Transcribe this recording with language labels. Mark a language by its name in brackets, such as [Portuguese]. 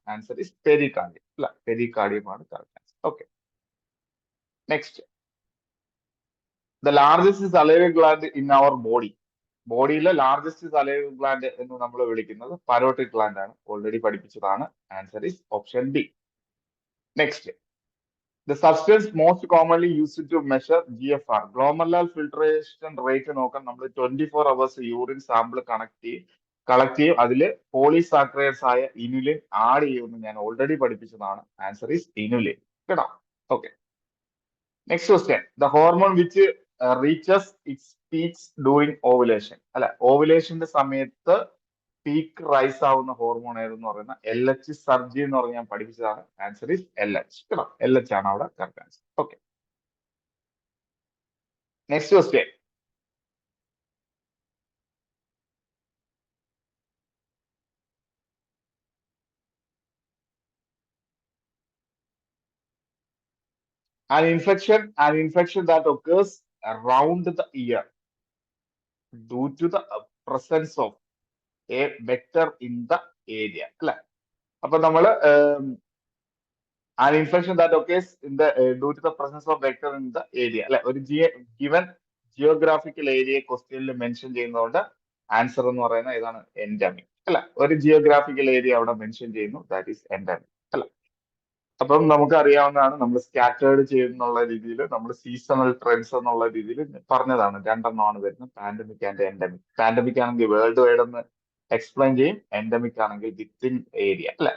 [Malayalam] Answer is pericardium അല്ല, പെരികാർഡിയമാണ് correct answer. Okay, next. [English] The largest salivary gland in our body. [Malayalam] ബോഡിയിലെ largest salivary gland എന്ന് നമ്മൾ വിളിക്കുന്നത് parotid gland ആണ്. Already പഠിപ്പിച്ചതാണ്. Answer is option D. Next. [English] The substance most commonly used to measure GFR, glomerular filtration rate [Malayalam] നോക്കാൻ നമ്മൾ [English] 24 hours urine sample collect ചെയ്യും. [Malayalam] അതിൽ polysaccharides ആയ ഇനുലിൻ ആഡ് ചെയ്യുമെന്ന് ഞാൻ ഓൾറെഡി പഠിപ്പിച്ചതാണ്. ആൻസർ ഈസ് ഇനുലിൻ കേട്ടോ. Okay, next question. [English] the hormone which reaches its peaks during ovulation [Malayalam] അല്ലെ, ഓവുലേഷന്റെ സമയത്ത് പീക്ക് റൈസ് ആവുന്ന ഹോർമോൺ ഏതെന്ന് പറയുന്ന LH സർജി എന്ന് പറഞ്ഞ് ഞാൻ പഠിപ്പിച്ചതാണ്. ആൻസർ ഈസ് LH കേട്ടോ. LH ആണ് അവിടെ correct answer. Okay, next question. [English] An infection that occurs around the ear due to the presence of a vector in the area അല്ലെ. [Malayalam] അപ്പൊ നമ്മള് [English] an infection that occurs in the due to the presence of vector in the area [Malayalam] അല്ലെ, ഒരു given geographical area ക്വസ്റ്റ്യനിൽ mention ചെയ്യുന്നതുകൊണ്ട് answer എന്ന് പറയുന്നത് ഏതാണ്? എൻഡമിക് അല്ലെ. ഒരു ജിയോഗ്രാഫിക്കൽ ഏരിയ അവിടെ മെൻഷൻ ചെയ്യുന്നു, ദാറ്റ് ഈസ് എൻഡമിക് അല്ലെ. അപ്പം നമുക്ക് അറിയാവുന്നതാണ്, നമ്മൾ സ്കാറ്റേർഡ് ചെയ്യുന്നുള്ള രീതിയിൽ നമ്മൾ സീസണൽ ട്രെൻഡ്സ് എന്നുള്ള രീതിയിൽ പറഞ്ഞതാണ്. രണ്ടെണ്ണമാണ് വരുന്നത്, പാൻഡമിക് ആൻഡ് എൻഡമിക്. പാൻഡമിക് ആണെങ്കിൽ വേൾഡ് വൈഡ് എന്ന് എക്സ്പ്ലെയിൻ ചെയ്യും, എൻഡമിക് ആണെങ്കിൽ വിത്തിൻ ഏരിയ അല്ലെ.